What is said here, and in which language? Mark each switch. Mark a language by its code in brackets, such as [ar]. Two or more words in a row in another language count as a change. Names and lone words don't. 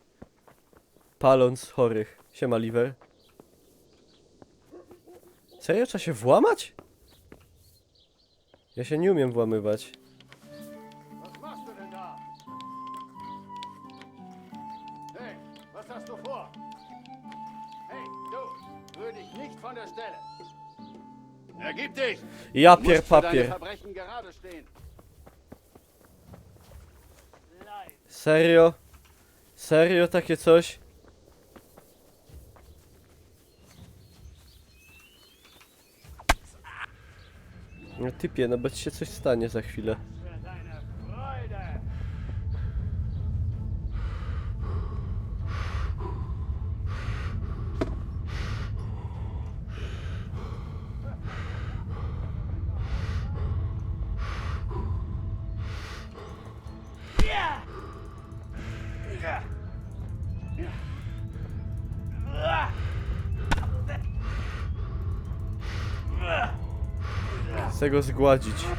[pl] Paląc chorych. Siema, Liver. Serio? Trzeba się włamać? Ja się nie umiem włamywać. [de] Was machst du denn da? Hey, was hast du vor? Hey, du, rühr dich nicht von der Stelle. Ergib dich! [pl] Ja [de] Du musst für deine [pl] papier. [de] Verbrechen gerade stehen. [pl] Serio? Serio takie coś? No typie, no bo ci się coś stanie za chwilę. [de] Für deine Freude! [pl] Chcę go zgładzić.